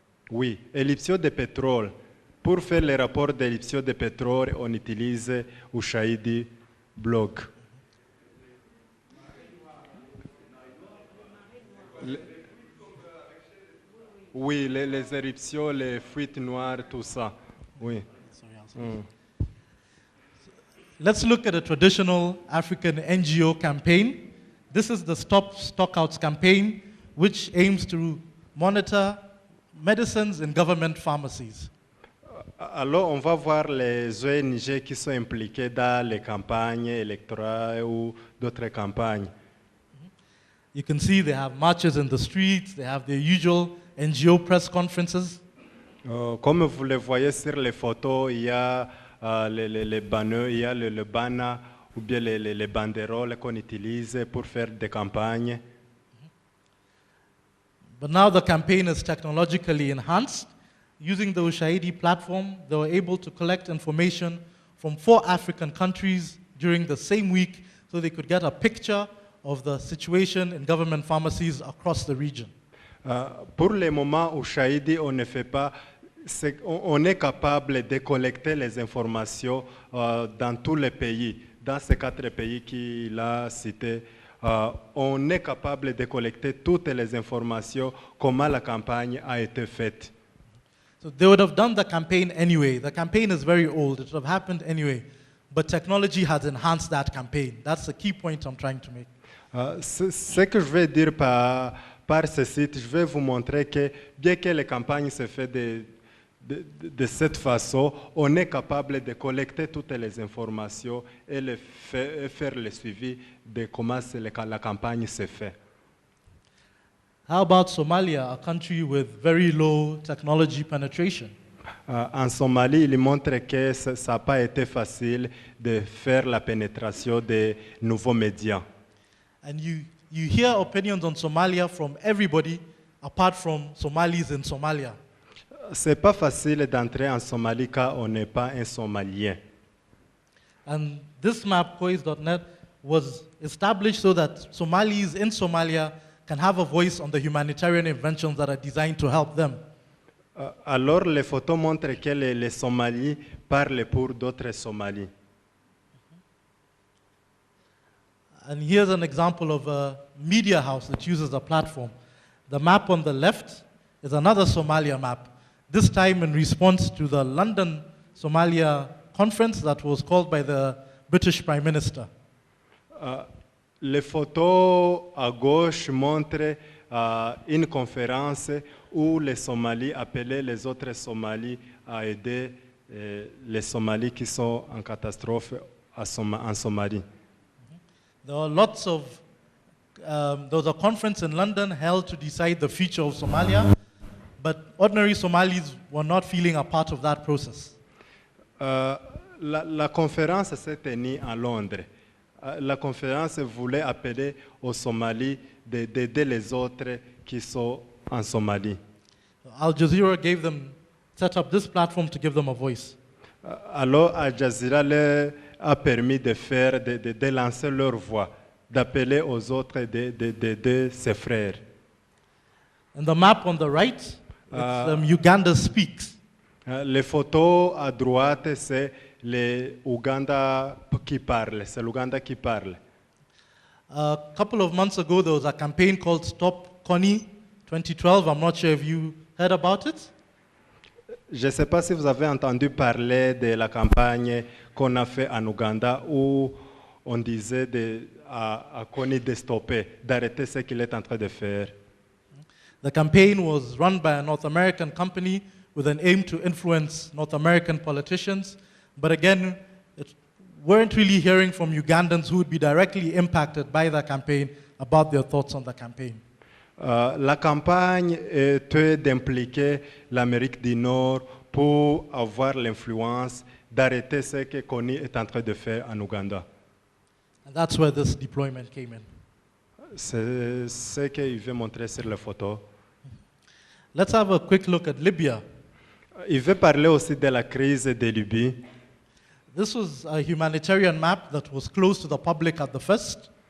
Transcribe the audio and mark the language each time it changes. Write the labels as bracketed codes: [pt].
[fr] Oui, éruption de pétrole. Pour faire les rapports d'éruption de pétrole, on utilise Ushahidi blog. Oui, les éruptions, les fuites noires, tout ça. Oui. [en] Let's look at a traditional African NGO campaign. This is the Stop Stockouts campaign, which aims to monitor medicines in government pharmacies. [fr] Alors, on va voir les ONG qui sont impliquées dans les campagnes électorales ou d'autres campagnes. [en] You can see they have marches in the streets, they have their usual NGO press conferences. [fr] Comme vous le voyez sur les photos, il y a les banners, il y a le banner ou bien les banderoles qu'on utilise pour faire des campagnes. [en] But now the campaign is technologically enhanced. Using the Ushahidi platform, they were able to collect information from 4 African countries during the same week so they could get a picture of the situation in government pharmacies across the region. [fr] Pour le moment, Ushahidi, on ne fait pas. On est capable de collecter les informations dans tous les pays. Dans ces 4 pays qu'il a cités, on est capable de collecter toutes les informations, comment la campagne a été faite. [en] So they would have done the campaign anyway. The campaign is very old. It would have happened anyway. But technology has enhanced that campaign. That's the key point I'm trying to make. [fr] Ce que je veux dire par ce site, je vais vous montrer que bien que les campagnes se font de cette façon, on est capable de collecter toutes les informations et faire le suivi de comment la campagne se fait. [en] How about Somalia, a country with very low technology penetration? [fr] En Somalie, il montre que ça n'a pas été facile de faire la pénétration des nouveaux médias. [en] And you hear opinions on Somalia from everybody apart from Somalis in Somalia. [fr] C'est pas facile d'entrer en Somalie car on n'est pas un Somalien. [en] And this map, Kois.net, was established so that Somalis in Somalia can have a voice on the humanitarian inventions that are designed to help them. [fr] Alors, les photos montrent que les Somalis parlent pour d'autres Somalis. [en] And here's an example of a media house that uses a platform. The map on the left is another Somalia map, this time in response to the London Somalia conference that was called by the British Prime Minister. [fr] Les photos à gauche montrent une conférence où les Somalis appelaient les autres Somalis à aider les Somalis qui sont en catastrophe en Somalie. [en] There were lots of, there was a conference in London held to decide the future of Somalia, but ordinary Somalis were not feeling a part of that process. [fr] La conférence s'est tenue à Londres. La conférence voulait appeler aux Somalis d'aider les autres qui sont en Somalie. [en] Al Jazeera set up this platform to give them a voice. [fr] Alors, Al Jazeera leur a permis de lancer leur voix, d'appeler aux autres d'aider ses frères. [en] And the map on the right, it's, Uganda Speaks. [fr] Les photos à droite, c'est l'Ouganda qui parle, c'est l'Ouganda qui parle. [en] A couple of months ago, there was a campaign called Stop Connie 2012. I'm not sure if you heard about it. [fr] Je ne sais pas si vous avez entendu parler de la campagne qu'on a fait en Ouganda où on disait à Connie de stopper, d'arrêter ce qu'il est en train de faire. [en] The campaign was run by a North American company with an aim to influence North American politicians. But again, weren't really hearing from Ugandans who would be directly impacted by the campaign about their thoughts on the campaign. [fr] La campagne était d'impliquer l'Amérique du Nord pour avoir l'influence d'arrêter ce que Connie est en train de faire en Ouganda. [en] And that's where this deployment came in. [fr] C'est ce qu'il veut montrer sur la photo. [en] Let's have a quick look at Libya. [fr] Il veut parler aussi de la crise de Libye. [en] This was a humanitarian map that was closed to the public at the first.